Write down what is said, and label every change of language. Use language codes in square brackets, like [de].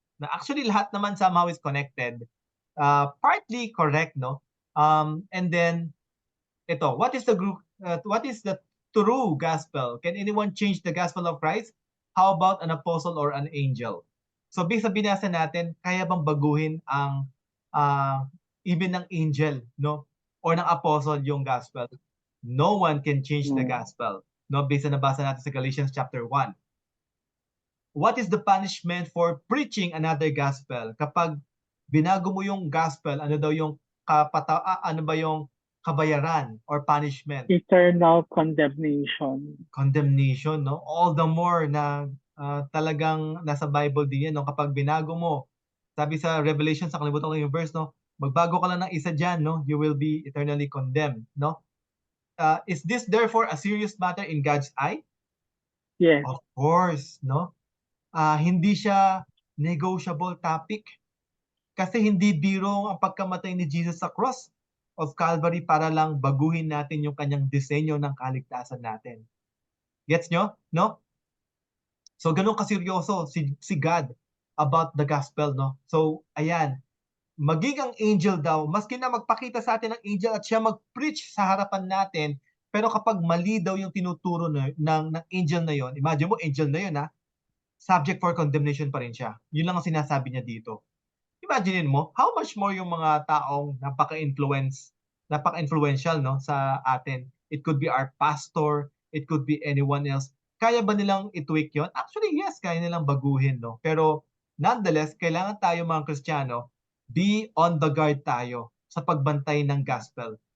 [en] Na actually lahat naman somehow is connected. Partly correct, no? And then ito, what is the true gospel? Can anyone change the gospel of Christ? How about an apostle or an angel? [tl] So bisa binasa natin, kaya bang baguhin ang even ng angel, no? [en] Or ng apostle [tl] yung [en] gospel? No one can change the gospel. [tl] No, bisa nabasa natin sa Galatians chapter 1. [en] What is the punishment for preaching another gospel? [tl] Kapag binago mo yung gospel, ano daw yung ano ba yung kabayaran or punishment? [en] Eternal condemnation. [tl] Condemnation, no? [en] All the more [tl] na talagang nasa Bible din yan, no? Kapag binago mo, sabi sa Revelation, sa kalimutan ko yung verse, no? Magbago ka lang ng isa dyan, no? [en] You will be eternally condemned, no? Is this therefore a serious matter in God's eye? Yes. Of course, no? [tl] Hindi siya negotiable topic kasi hindi biro ang pagkamatay ni Jesus sa cross of Calvary para lang baguhin natin yung kanyang disenyo ng kaligtasan natin. Gets nyo? No? So ganun kaseryoso si God about the gospel, no? So ayan, maging ang angel daw, maski na magpakita sa atin ng angel at siya mag-preach sa harapan natin, pero kapag mali daw yung tinuturo ng angel na yon, imagine mo angel na yon, subject for condemnation pa rin siya. Yun lang ang sinasabi niya dito. Imaginein mo, [en] how much more [tl] yung mga taong napaka-influential, no, sa atin. [en] It could be our pastor, it could be anyone else. [tl] Kaya ba nilang i-tweak yun? Actually, yes, kaya nilang baguhin, no? Pero nonetheless, kailangan tayo mga Kristiyano, [en] be on the guard [tl] tayo sa pagbantay ng gospel.